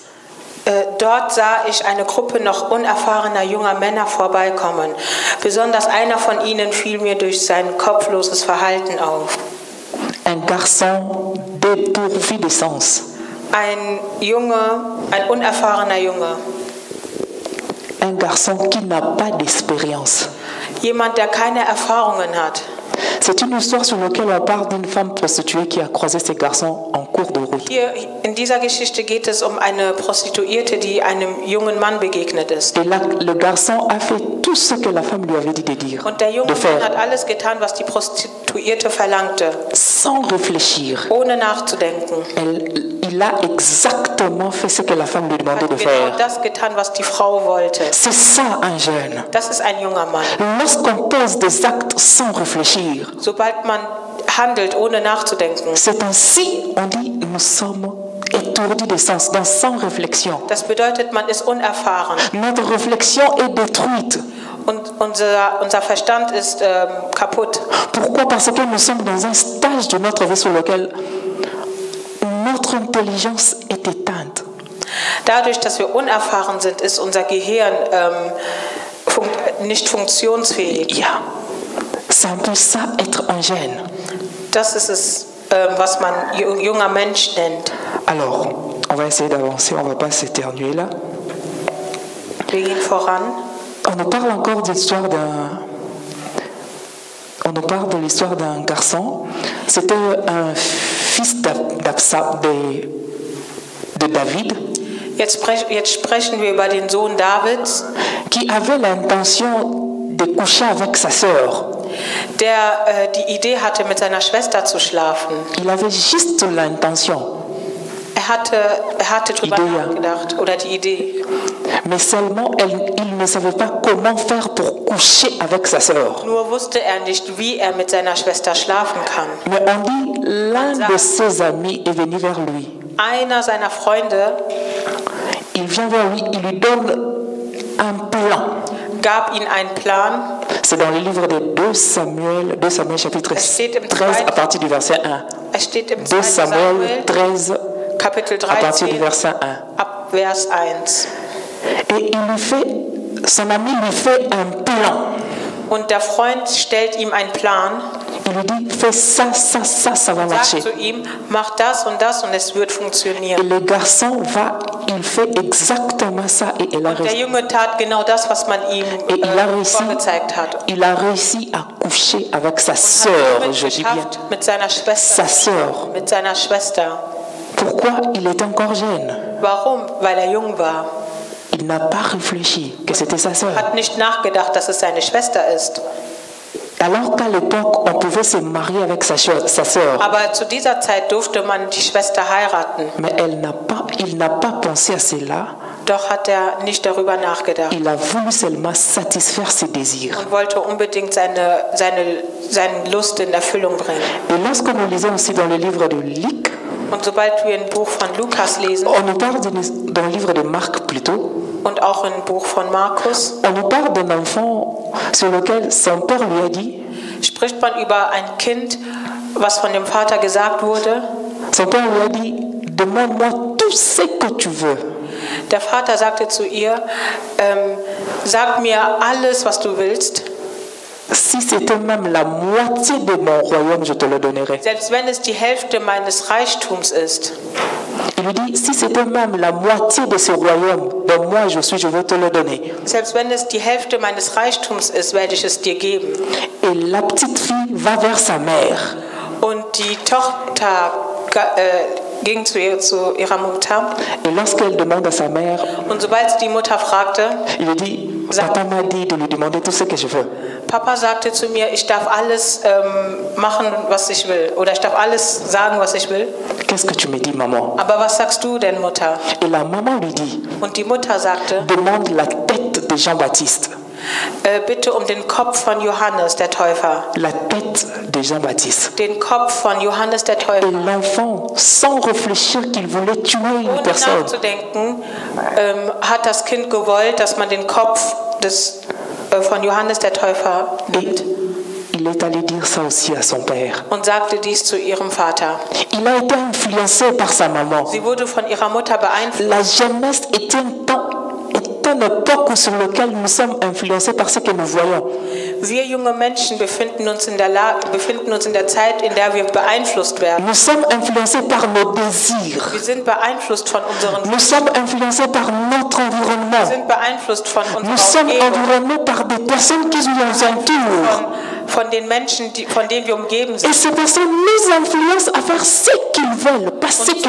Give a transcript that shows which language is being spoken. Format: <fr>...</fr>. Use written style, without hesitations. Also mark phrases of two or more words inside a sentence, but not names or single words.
<de>Dort sah ich eine Gruppe noch unerfahrener junger Männer vorbeikommen. Besonders einer von ihnen fiel mir durch sein kopfloses Verhalten auf.</de> <fr>Un garçon dépourvu de sens.</fr> <de>Ein unerfahrener Junge.</de> <fr>Un garçon qui n'a pas d'expérience.</fr> <de>Jemand, der keine Erfahrungen hat.</de> <fr>C'est une histoire sur laquelle on parle d'une femme prostituée qui a croisé ce garçon en cours de route.</fr> <de>Hier in dieser Geschichte geht es um eine Prostituierte, die einem jungen Mann begegnet ist.</de> <fr>Et là, le garçon a fait tout ce que la femme lui avait dit de dire,</fr> <de>Und der junge</de> <fr>de faire,</fr> <de>Mann hat alles getan, was die Prostituierte verlangte.</de> <fr>sans réfléchir.</fr> <de>ohne nachzudenken.</de> <fr>Il a exactement fait ce que la femme lui demandait</fr> <de>Hat</de> <fr>de</fr> <de>genau</de> <fr>faire.</fr> <de>das getan, was die Frau wollte.</de> <fr>C'est ça un jeune.</fr> <de>Das ist ein junger Mann.</de> <fr>Lorsqu'on pose des actes sans réfléchir,</fr> <de>Sobald man handelt, ohne nachzudenken,</de> <fr>c'est ainsi, on dit, nous sommes étourdis de sens, dans sans réflexion.</fr> <de>das bedeutet, man ist unerfahren.</de> <fr>Notre réflexion est détruite.</fr> <de>Und unser Verstand ist kaputt.</de> <fr>Pourquoi? Parce que nous sommes dans un stage de notre vie sur lequel notre intelligence est éteinte.</fr> <de>Dadurch, dass wir unerfahren sind, ist unser Gehirn nicht funktionsfähig. Ja,</de> <fr>c'est un peu ça, être un jeune.</fr> <de>Das ist es, was man junger Mensch nennt.</de> <fr>Alors, on va essayer d'avancer, on ne va pas s'éternuer là.</fr> <de>Wir gehen voran.</de> <fr>On nous parle encore de l'histoire d'un... On nous parle de l'histoire d'un garçon. C'était un fils de David.</fr> <de>Jetzt sprechen wir über den Sohn Davids,</de> <fr>Qui avait l'intention de coucher avec sa sœur.</fr> <de>der die Idee hatte, mit seiner Schwester zu schlafen.</de> <fr>Il avait juste l'intention.</fr> <de>Er hatte drüber Idee, ja. nachgedacht, oder die Idee.</de> <fr>Mais seulement, il ne savait pas comment faire pour coucher avec sa sœur.</fr> <de>Nur wusste er nicht, wie er mit seiner Schwester schlafen kann.</de> <fr>Mais on dit, l'un de ses amis est venu vers lui.</fr> <de>Einer seiner Freunde</de> <fr>Il vient vers lui, il lui donne un plan.</fr> <de>gab ihm einen Plan.</de> <fr>C'est dans le livre de 2 Samuel chapitre</fr> <de>Es steht im</de> <fr>13 à partir du verset 1.</fr> <de>Es steht im 2 2. Samuel Samuel, 13 Kapitel</de> <fr>à partir du</fr> <de>13,</de> <fr>verset 1.</fr> <de>ab Vers 1.</de> <fr>Et son ami lui fait un plan.</fr> <de>Und der Freund stellt ihm einen Plan,</de> <fr>Il lui dit, fais ça, ça, ça, ça va marcher.</fr> <de>sagt zu ihm, mach das und es wird</de> <fr>Et</fr> <de>funktionieren.</de> <fr>le garçon il fait exactement ça et il a</fr> <de>Der</de> <fr>réussi.</fr> <de>Junge tat genau das, was man ihm</de> <fr>Et il a réussi.</fr> <de>vorgezeigt hat.</de> <fr>Il a réussi à coucher avec sa</fr> <de>Hat</de> <fr>sœur,</fr> <de>somit</de> <fr>je dis bien.</fr> <de>geschafft, mit seiner Schwester.</de> <fr>Sa sœur.</fr> <de>Mit seiner Schwester.</de> <fr>Pourquoi? Il est encore jeune.</fr> <de>Warum? Weil er jung war.</de> <fr>Il n'a pas réfléchi que c'était sa sœur.</fr> <de>Hat nicht nachgedacht, dass es seine Schwester ist.</de> <fr>Alors qu'à l'époque, on pouvait se marier avec sa sœur.</fr> <de>Aber zu dieser Zeit durfte man die Schwester heiraten.</de> <fr>Mais il n'a pas pensé à cela.</fr> <de>Doch hat er nicht darüber nachgedacht</de> <fr>Il a voulu seulement satisfaire ses désirs.</fr> <de>und wollte unbedingt seine Lust in Erfüllung bringen.</de> <fr>Et lorsque nous lisons aussi dans le livre de Luc,</fr> <de>Und sobald wir ein Buch von Lukas lesen</de> <fr>on nous parle dans le livre de Marc plutôt,</fr> <de>und auch ein Buch von Markus,</de> <fr>on nous parle d'un enfant sur lequel son père lui a dit,</fr> <de>spricht man über ein Kind, was von dem Vater gesagt wurde.</de> <fr>son père lui a dit, demande-moi tout ce que tu veux.</fr> <de>Der Vater sagte zu ihr, sag mir alles, was du willst.</de> <fr>Si c'était même la moitié de mon royaume, je te le donnerai.</fr> <de>Selbst wenn es die Hälfte meines Reichtums ist.</de> <fr>Il lui dit, si c'était même la moitié de ce royaume dont moi je suis, je vais te le donner.</fr> <de>Selbst wenn es die Hälfte meines Reichtums ist, werde ich es dir geben.</de> <fr>Et la petite fille va vers sa mère.</fr> <de>Und die Tochter ging zu ihrer Mutter.</de> <fr>Et lorsqu'elle demande à sa mère,</fr> <de>Und sobald sie die Mutter fragte,</de> <fr>il lui dit, papa m'a dit de lui demander tout ce que je veux.</fr> <de>Papa sagte zu mir, ich darf alles machen, was ich will. Oder ich darf alles sagen, was ich will.</de> <fr>Qu'est-ce que tu me dis, maman?</fr> <de>Aber was sagst du denn, Mutter?</de> <fr>Et la maman lui dit,</fr> <de>Und die Mutter sagte,</de> <fr>demande la tête de Jean-Baptiste.</fr> <de>Bitte um den Kopf von Johannes, der Täufer.</de> <fr>La tête de Jean-Baptiste.</fr> <de>Den Kopf von Johannes, der</de> <fr>Et</fr> <de>Täufer.</de> <fr>l'enfant, sans réfléchir qu'il voulait tuer une</fr> <de>Ohne</de> <fr>personne,</fr> <de>nachzudenken, hat das Kind gewollt, dass man den Kopf von Johannes, der Täufer, nimmt.</de> <fr>il est allé dire ça aussi à son père.</fr> <de>Und sagte dies zu ihrem Vater.</de> <fr>Il a été influencé par sa maman.</fr> <de>Sie wurde von ihrer Mutter beeinflusst.</de> <fr>La jeunesse est une époque sur laquelle nous sommes influencés par ce que nous voyons.</fr> <de>Wir junge Menschen befinden uns in der Zeit, in der wir beeinflusst werden.</de> <fr>Nous sommes influencés par nos désirs.</fr> <de>Wir sind beeinflusst von unseren</de> <fr>Nous sommes influencés par notre</fr> <de>Wir</de> <fr>environnement.</fr> <de>sind beeinflusst von</de> <fr>Nous</fr> <de>unserer</de> <fr>sommes</fr> <de>Umgebung,</de> <fr>environnés par des personnes qui nous entourent.</fr> <de>von den Menschen, von denen wir umgeben sind.</de> <fr>Et ces personnes nous influencent à faire ce qu'ils veulent, pas ce que nous</fr>